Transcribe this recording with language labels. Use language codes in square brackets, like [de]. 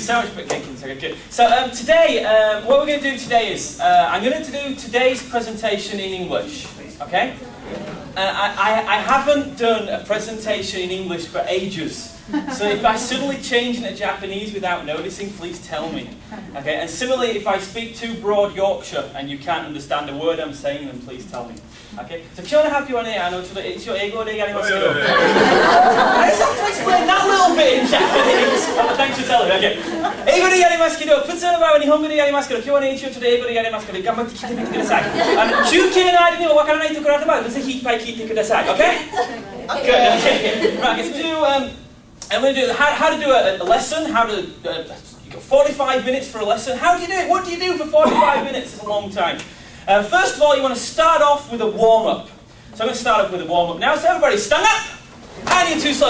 [en] So much cake in Tokyo. So today, what we're going to do today is I'm going to do today's presentation in English. Okay? I haven't done a presentation in English for ages. So if I suddenly change into Japanese without noticing, please tell me. Okay? And similarly, if I speak too broad Yorkshire and you can't understand a word I'm saying, then please tell me. Okay? [ja] So 今日の発表はね、一応英語でやりますけど。 [en] I just have to explain that little bit in Japanese. Thanks for telling me. Okay. [ja] 英語でやりますけど、普通の場合は日本語でやりますけど、今日はね、一応ちょっと英語でやりますけど、頑張って聞いてみてください。休憩の間にもわからないところあれば、ぜひいっぱい聞いてください。 [en] Okay? Good. Okay. Right. Let's do. I'm going to do how to do a lesson. How to. You got 45 minutes for a lesson. How do you do it? What do you do for 45 minutes? It's a long time. First of all, you want to start off with a warm-up. So I'm going to start off with a warm-up now. So everybody, stand up. And you're too slow.